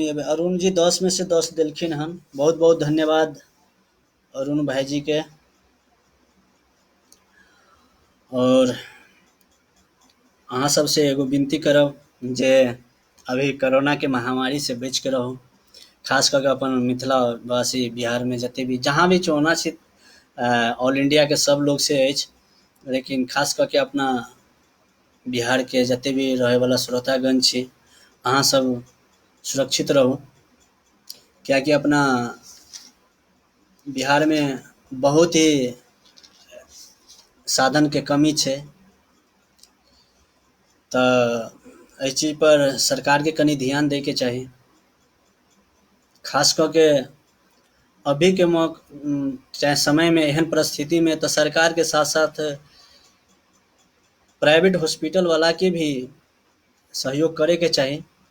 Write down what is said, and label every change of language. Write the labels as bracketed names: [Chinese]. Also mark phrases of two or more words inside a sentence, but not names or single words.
[Maithili] अरुण जी 10 में से 10 देलखिन हन, बहुत बहुत धन्यवाद अरुण भाई जी के। और अहाँ सबसे एगो विनती करब जे अभी कोरोना के महामारी से बच के रहू, खास करके अपन मिथिला वासी बिहार में जते भी जहाँ भी चोना छी, [English] All India [Maithili] के सब लोग से अछि, लेकिन खास करके अपना बिहार के जते भी रहे वाला श्रोतागण छी, अहाँ सब सुरक्षित रहू, क्या कि अपना बिहार में बहुत ही साधन के कमी छे। तो इस चीज पर सरकार के कनी ध्यान दे के चाही, खास करके अभी के चाहे समय में एहन परिस्थिति में तो सरकार के साथ साथ [English] private hospital [Maithili] वाला के भी सहयोग करे के चाही,